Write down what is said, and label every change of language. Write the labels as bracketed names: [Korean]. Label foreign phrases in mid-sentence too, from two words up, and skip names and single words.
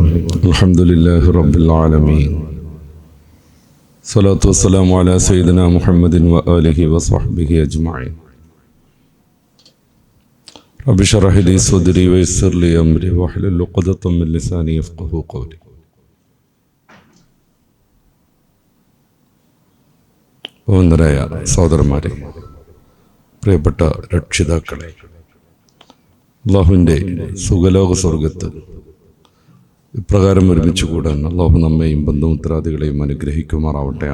[Arabic] الحمد لله رب العالمين. الصلاة والسلام على سيدنا محمد وآله وصحبه أجمعين. رب اشرح لي صدري ويسر لي أمري واحلل عقدة من لساني يفقهوا قولي. [Malayalam] ബഹുമാന്യരായ സഹോദരന്മാരെ, പ്രിയപ്പെട്ട രക്ഷിതാക്കളെ, അള്ളാഹുവിൻ്റെ സുഖലോക സ്വർഗത്ത് ഇപ്രകാരം ഒരുമിച്ച് കൂടാൻ അള്ളാഹു നമ്മെയും ബന്ധുമിത്രാദികളെയും അനുഗ്രഹിക്കുമാറാവട്ടെ.